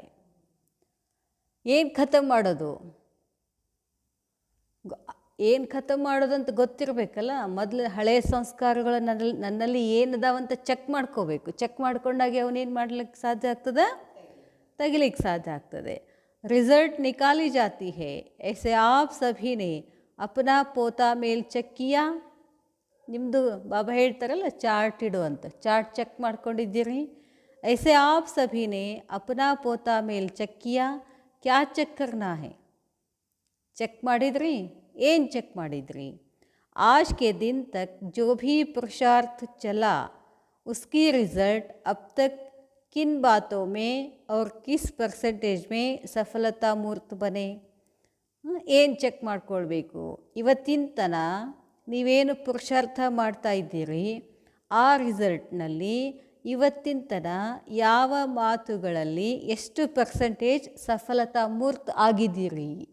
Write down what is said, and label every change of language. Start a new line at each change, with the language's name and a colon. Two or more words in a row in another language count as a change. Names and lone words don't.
Kannada: ಏನು ಖತಮ್ ಮಾಡೋದು, ಏನು ಖತಮ್ ಮಾಡೋದಂತ ಗೊತ್ತಿರಬೇಕಲ್ಲ. ಮೊದಲು ಹಳೆಯ ಸಂಸ್ಕಾರಗಳು ನನ್ನಲ್ಲಿ ಏನದಾವಂತ ಚೆಕ್ ಮಾಡ್ಕೋಬೇಕು. ಚೆಕ್ ಮಾಡ್ಕೊಂಡಾಗೆ ಅವನೇನು ಮಾಡ್ಲಿಕ್ಕೆ ಸಾಧ್ಯ ಆಗ್ತದೆ, ತೆಗಿಲಿಕ್ಕೆ ಸಾಧ್ಯ ಆಗ್ತದೆ.
Hindi: रिजल्ट निकाली जाती है. ऐसे आप सभी ने अपना पोता मेल चेक किया.
Kannada: ನಿಮ್ಮದು ಬಾಬಾ ಹೇಳ್ತಾರಲ್ಲ ಚಾರ್ಟ್ ಇಡು ಅಂತ, ಚಾರ್ಟ್ ಚೆಕ್ ಮಾಡ್ಕೊಂಡಿದ್ದೀರಿ.
Hindi: ऐसे आप सभी ने अपना पोता मेल ಚೆಕ್ किया, क्या ಚೆಕ್ करना है?
Kannada: ಚೆಕ್ ಮಾಡಿದ್ರಿ? ಏನು ಚೆಕ್ ಮಾಡಿದ್ರಿ?
Hindi: आज के दिन तक जो भी पुरुषार्थ चला उसकी रिज़ल्ट अब तक किन बातों में और किस परसेंटेज में सफलता मूर्त बने?
Kannada: ಏನು ಚೆಕ್ ಮಾಡ್ಕೊಳ್ಬೇಕು? ಇವತ್ತಿನ ತನ ನೀವೇನು ಪುರುಷಾರ್ಥ ಮಾಡ್ತಾ ಇದ್ದೀರಿ, ಆ ರಿಸಲ್ಟ್ನಲ್ಲಿ ಇವತ್ತಿನ ತನ ಯಾವ ಮಾತುಗಳಲ್ಲಿ ಎಷ್ಟು ಪರ್ಸೆಂಟೇಜ್ ಸಫಲತಾ ಮೂರ್ತ ಆಗಿದ್ದೀರಿ?